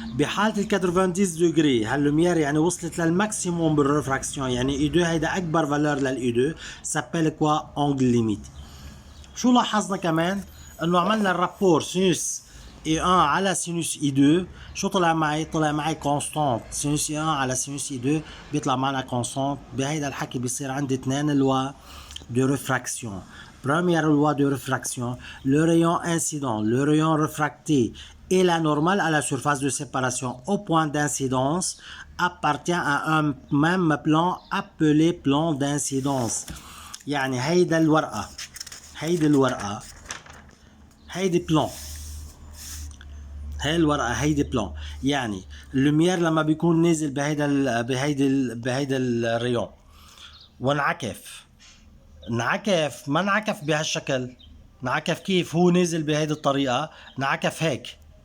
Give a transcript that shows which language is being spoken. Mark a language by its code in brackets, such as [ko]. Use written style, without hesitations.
[ar] بحالة ال 90 دوغري هاللومير يعني وصلت للماكسيموم بالريفراكسيون، يعني اي 2 هيدا اكبر فالور للاي 2 سابيل كوا اونجل ليميت. شو لاحظنا كمان؟ انه عملنا الرابور سينوس اي 1 على سينوس اي 2. شو طلع معي؟ طلع معي كونستانت. سينوس اي 1 على سينوس اي 2 بيطلع معنا كونستانت. بهيدا الحكي بيصير عندي اثنين لوا دو ريفراكسيون. [fr] Première loi de réfraction, le rayon incident, le rayon réfracté et la normale à la surface de séparation au point d'incidence appartient à un même plan appelé plan d'incidence. [ar] يعني هيدا الورقة، هيدي الورقة، هيدي بلان، هاي الورقة هيدي بلان. يعني اللومير لما بيكون نازل بهيدا الريون وانعكف، ما انعكف بهالشكل، انعكف كيف؟ هو نازل بهيدي الطريقة، انعكف هيك.